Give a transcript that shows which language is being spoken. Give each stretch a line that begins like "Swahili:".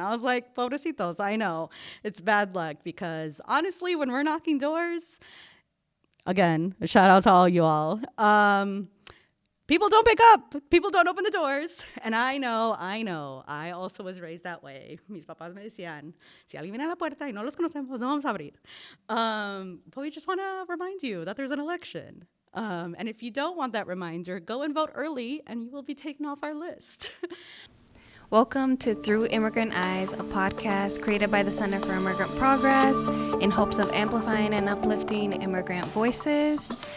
English: I was like, pobrecitos, I know. It's bad luck because honestly, when we're knocking doors, again, a shout out to all you all, people don't pick up. People don't open the doors. And I know. I also was raised that way.
Spanish: Mis papás me decían, si alguien viene a la puerta y no los conocemos, no vamos a abrir.
English: But we just want to remind you that there's an election. And if you don't want that reminder, go and vote early and you will be taken off our list. Welcome to Through Immigrant Eyes, a podcast created by the Center for Immigrant Progress in hopes of amplifying and uplifting immigrant voices.